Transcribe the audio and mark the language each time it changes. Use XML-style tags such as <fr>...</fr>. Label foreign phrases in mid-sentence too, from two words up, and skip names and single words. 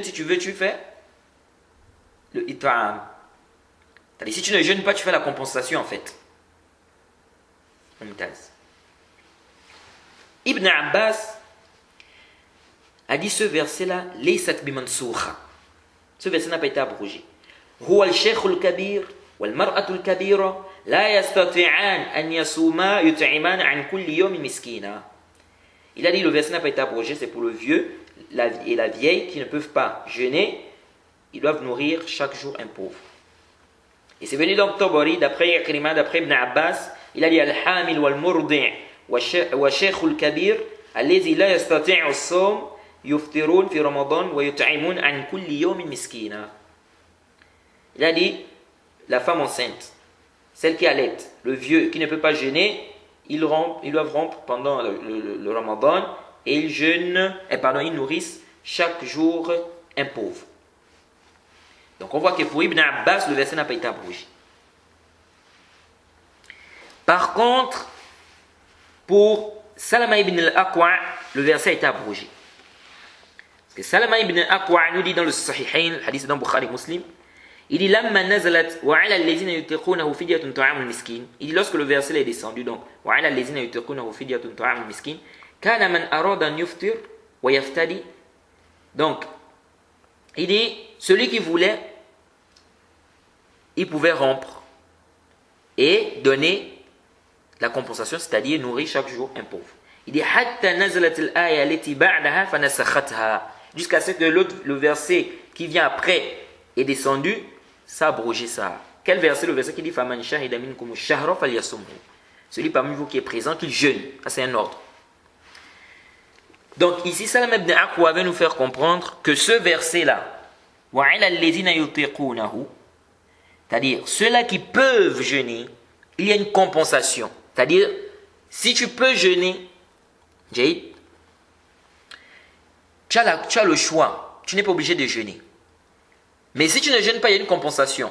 <fr>Si tu veux, tu fais le it'am. C'est-à-dire si tu ne jeûnes pas, tu fais la compensation en fait. Ibn Abbas a dit ce verset-là,</fr> <ar>ليست بمنسوخة.</ar> <fr>Ce verset n'a pas été abrogé.</fr> <ar>هو الشيخ الكبير والمرأة الكبيرة لا يستطيعان أن يصوما يطعمان عن كل يوم مسكينا.</ar> <fr>Il a dit le verset n'a pas été abrogé, c'est pour le vieux et la vieille qui ne peuvent pas jeûner, ils doivent nourrir chaque jour un pauvre. Et c'est venu donc Tabari, d'après Ikrima, d'après Ibn Abbas, il a dit</fr> <ar>الحامل والمرضع والشيخ الكبير الذي لا يستطيع الصوم يفطرون في رمضان ويطعمون عن كل يوم مسكينا.</ar> <fr>Il a dit la femme enceinte, celle qui allait, le vieux qui ne peut pas jeûner, ils doivent rompre pendant le ramadan et ils nourrissent chaque jour un pauvre. Donc on voit que pour Ibn Abbas, le verset n'a pas été abrogé. Par contre, pour Salama ibn al-Aqwa, le verset a été abrogé. Parce que Salama ibn al-Aqwa nous dit dans le Sahihain, le hadith dans Bukhari Muslim, il dit</fr> <ar>لما نزلت وعلى الذين يطيقونه فدية طعام مسكين.</ar> <fr>Il dit lorsque le verset est descendu donc</fr> <ar>وعلى الذين يطيقونه فدية طعام مسكين كان من أراد أن يفطر ويفتدي.</ar> <fr>Donc il dit celui qui voulait, il pouvait rompre et donner la compensation, c'est-à-dire nourrir chaque jour un pauvre. Il dit</fr> <ar>حتى نزلت الآية التي بعدها فنسختها,</ar> <fr>jusqu'à ce que le verset qui vient après est descendu, ça a abrogé ça. Quel verset? Le verset qui dit</fr> <ar>فمن شهد منكم الشهر فليصمه.</ar> <fr>Celui parmi vous qui est présent, qu'il jeûne. Ça c'est un ordre. Donc ici Salam ibn Aqwa veut nous faire comprendre que ce verset là,</fr> <ar>وعلى الذين يطيقونه,</ar> <fr>c'est-à-dire ceux-là qui peuvent jeûner, il y a une compensation. C'est-à-dire si tu peux jeûner, Jade, tu as le choix. Tu n'es pas obligé de jeûner. Mais si tu ne jeûnes pas, il y a une compensation.</fr>